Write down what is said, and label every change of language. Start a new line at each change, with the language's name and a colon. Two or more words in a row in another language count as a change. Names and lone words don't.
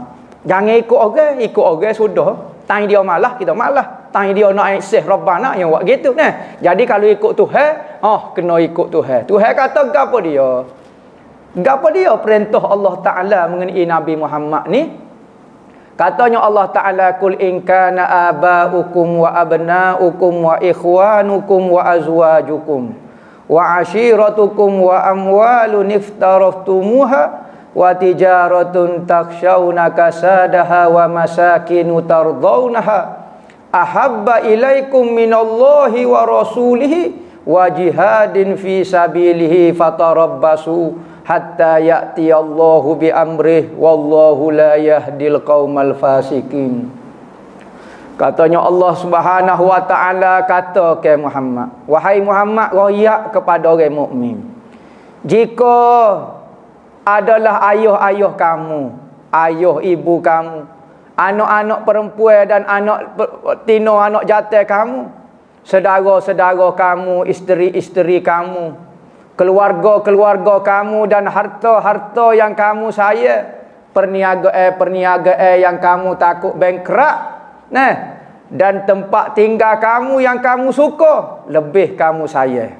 Malay: Jangan ikut orang sudah. Tanya dia malah, kita malah. Tanya dia nak isyah Rabbana, yang buat gitu. Jadi kalau ikut Tuhan, kena ikut Tuhan. Tuhan kata gapo dia? Gapo dia perintah
Arabic: الله تعالى
Malay: mengenai Nabi Muhammad ni? Katanya Allah Ta'ala,
Arabic: قل إن كان آباؤكم وأبناؤكم وإخوانكم وأزواجكم وعشيرتكم وأموال اقترفتموها وتجارة تخشون كسادها ومساكن ترضونها أحب إليكم من الله ورسوله وجهاد في سبيله فتربصوا حتى يأتي الله بأمره والله لا يهدي القوم الفاسقين.
Malay: Katanya
Arabic: الله سبحانه وتعالى
Malay: kata ke Muhammad, wahai Muhammad, royak kepada orang mukmin. Jika adalah ayah-ayah kamu, ayah ibu kamu, anak-anak perempuan dan anak tino, anak jantan kamu, saudara-saudara kamu, isteri-isteri kamu, keluarga-keluarga kamu dan harta-harta yang kamu sayang, perniagaan yang kamu takut bangkrut, dan tempat tinggal kamu yang kamu suka, lebih kamu sayang.